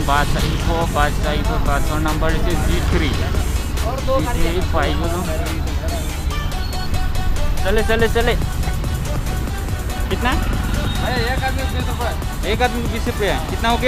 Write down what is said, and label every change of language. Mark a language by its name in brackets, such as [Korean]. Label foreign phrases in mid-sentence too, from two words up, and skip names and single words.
[Assamese] বাছ আহিব বাছৰ নাম্বাৰ হৈছে G3 পাই গলো। [Hindi] चले चले चले कितना? एक आदमी को 20 रुपया। कितना हो गया?